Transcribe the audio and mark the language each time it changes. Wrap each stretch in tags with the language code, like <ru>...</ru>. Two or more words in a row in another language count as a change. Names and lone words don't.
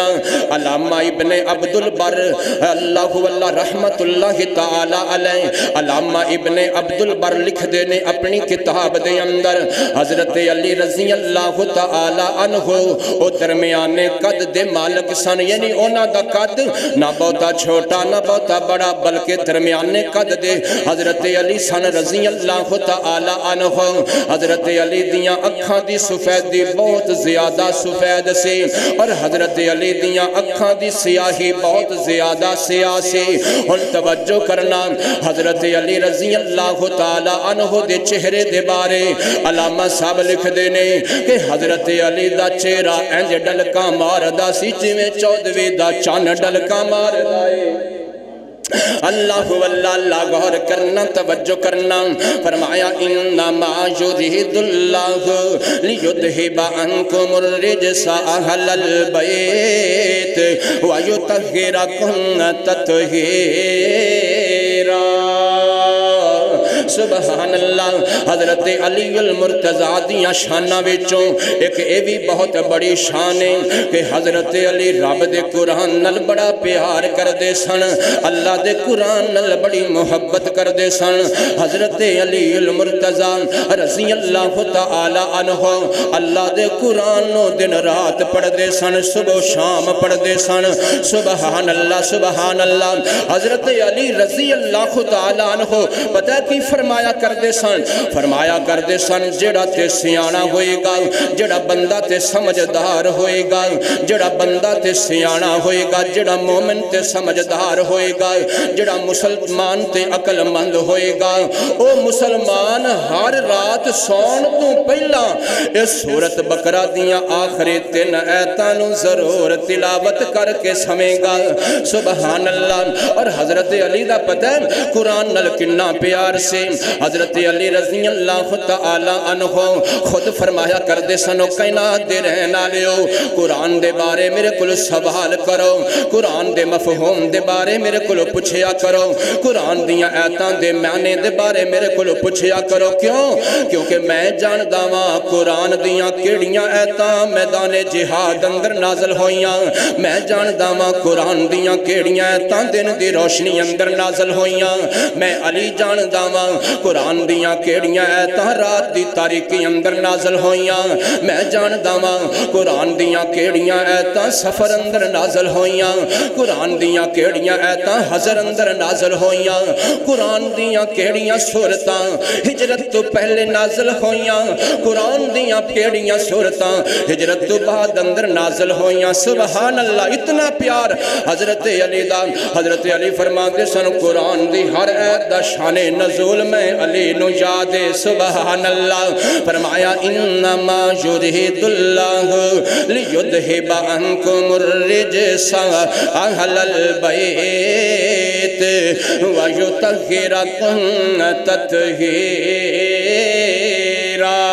<pa>علامہ ابن عبدالبر اللہ</pa> <ar>رحمت اللہ تعالی علیہ،</ar> <pa>علامہ ابن عبدالبر لکھ دینے اپنی کتاب دے اندر حضرت علی</pa> <ar>رضی اللہ تعالی عنہ</ar> <pa>او درمیانے قد دے مالک سن، یعنی اونا دا قد نہ بہتا چھوٹا نہ بہتا بڑا بلکہ درمیانے قد دے حضرت علی سن</pa> <ar>رضی اللہ تعالی عنہ۔</ar> <pa>حضرت علی دیاں اکھاں دی سفیدی بہت زیادہ سفید سی اور حضرت علی دیاں اکھاں دی سیاہی بہت زیادہ سیاہ سی۔ ان توجہ کرنا، حضرت علی</pa> <ar>رضی اللہ تعالی عنہ</ar> <pa>دے چہرے دے بارے علامہ صاحب لکھ دینے کہ حضرت علی دا چہرہ انج ڈلکا ماردہ سی میں چودویں دا چان ڈلکا مار دائے۔ اللہ غور کرنا توجہ کرنا۔ فرمایا</pa> <ar>انما یرید اللہ لیذہب عنکم الرجس اہل البیت ویطہرکم تطہیرا۔ سبحان اللہ۔</ar> <pa>حضرت علی المرتضیٰ دیاں شانہ وچوں ایک اے بھی بہت بڑی شان ہے کہ حضرت علی رب دے قرآن نل بڑا پیار کر دے سن، اللہ دے قرآن نل بڑی محبت کر دے سن۔ حضرت علی المرتضیٰ</pa> <ar>رضی اللہ تعالی عنہ</ar> <pa>اللہ دے قرآن نو دن رات پڑھ دے سن، صبح و شام پڑھ دے سن،</pa> <ar>سبحان اللہ سبحان اللہ۔</ar> <pa>حضرت علی</pa> <ar>رضی اللہ تعالی عنہ</ar> <pa>پتہ کی فرمایا فرمایا کردے سن جڑا تے سیانا ہوئے گا، جڑا بندہ تے سمجھدار ہوئے گا، جڑا بندہ تے سیانا ہوئے گا، جڑا مومن تے سمجھدار ہوئے گا، جڑا مسلمان تے عقل مند ہوئے گا، او مسلمان ہر رات سون تو پہلا اس سورت بقرہ دیاں آخری 3 آیتانوں ضرور تلاوت کر کے سمیں گا۔</pa> <ar>سبحان اللہ۔</ar> <pa>اور حضرت علی دا پتہ ہے قرآن نل کنا پیار سے حضرت علی</pa> <ar>رضی اللہ تعالی عنہ</ar> <pa>خود فرمایا کردے سنو کائنات دے رہنا لیو، قرآن دے بارے میرے کل سوال کرو، قرآن دے مفہوم دے بارے میرے کل پوچھیا کرو، قرآن دیاں آیتاں دے معنی دے بارے میرے کل پوچھیا کرو۔ کیوں؟ کیونکہ میں جاندا واں قرآن دیاں کیڑیاں آیتاں میدان جہاد اندر نازل ہوئیاں، میں جاندا واں قرآن دیاں کیڑیاں آیتاں دن دی روشنی اندر نازل ہوئیاں، میں علی جاندا واں قرآن دیاں کیڑیاں آیتاں رات دی تاریکی اندر نازل ہوئیاں، میں جاندا واں قرآن دیاں کیڑیاں آیتاں سفر اندر نازل ہوئیاں، قرآن دیاں کیڑیاں آیتاں حضر اندر نازل ہوئیاں، قرآن دیاں کیڑیاں سورتاں ہجرت تو پہلے نازل ہوئیاں، قرآن دیاں کیڑیاں سورتاں ہجرت تو بعد اندر نازل ہوئیاں۔</pa> <ar>سبحان اللہ،</ar> <pa>اتنا پیار حضرت علی دا۔ حضرت علی فرماتے سن قرآن دی ہر آیت دا شان نزول میں علی نو یاد۔</pa> <ar>سبحان اللہ۔</ar> <pa>فرمایا</pa> <ar>انما یرید اللہ لیذہب عنکم الرجس اہل البیت ویطہرکم تطہیرا۔</ar>